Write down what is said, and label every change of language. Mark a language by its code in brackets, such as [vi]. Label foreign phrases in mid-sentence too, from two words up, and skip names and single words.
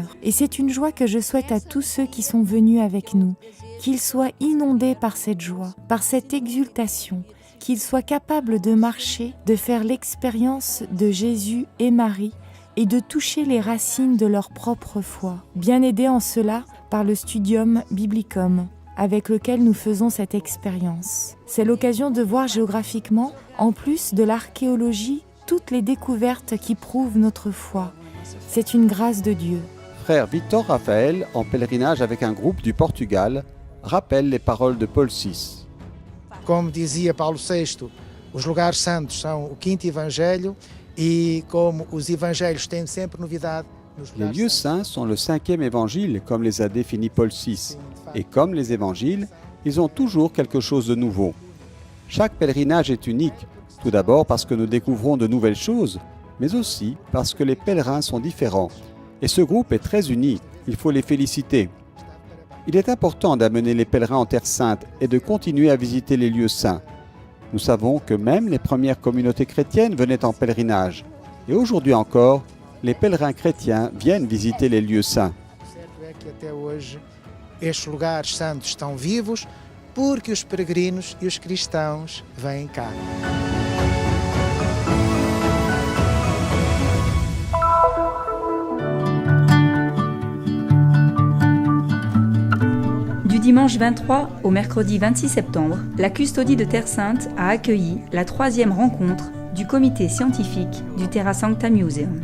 [fr] Et c'est une joie que je souhaite à tous ceux qui sont venus avec nous, qu'ils soient inondés par cette joie, par cette exultation, qu'ils soient capables de marcher, de faire l'expérience de Jésus et Marie, et de toucher les racines de leur propre foi, bien aidés en cela par le Studium Biblicum, avec lequel nous faisons cette expérience. C'est l'occasion de voir géographiquement, en plus de l'archéologie, toutes les découvertes qui prouvent notre foi. C'est une grâce de Dieu. Frère Victor Raphaël, en pèlerinage avec un groupe du Portugal, rappelle les paroles de Paul VI. [pt] Como dizia Paulo VI, os lugares santos são o quinto evangelho e como os evangelhos têm sempre novidade. [fr] Les lieux saints sont le 5e évangile, comme les a définis Paul VI. Et comme les évangiles, ils ont toujours quelque chose de nouveau. Chaque pèlerinage est unique, tout d'abord parce que nous découvrons de nouvelles choses, mais aussi parce que les pèlerins sont différents. Et ce groupe est très uni, il faut les féliciter. Il est important d'amener les pèlerins en Terre Sainte et de continuer à visiter les lieux saints. Nous savons que même les premières communautés chrétiennes venaient en pèlerinage. Et aujourd'hui encore, les pèlerins chrétiens viennent visiter les lieux saints. [pt] Estes lugares santos estão vivos porque os peregrinos e os cristãos vêm cá. [fr] Du dimanche 23 au mercredi 26 septembre, la Custodie de Terre Sainte a accueilli la 3e rencontre du comité scientifique du Terra Sancta Museum.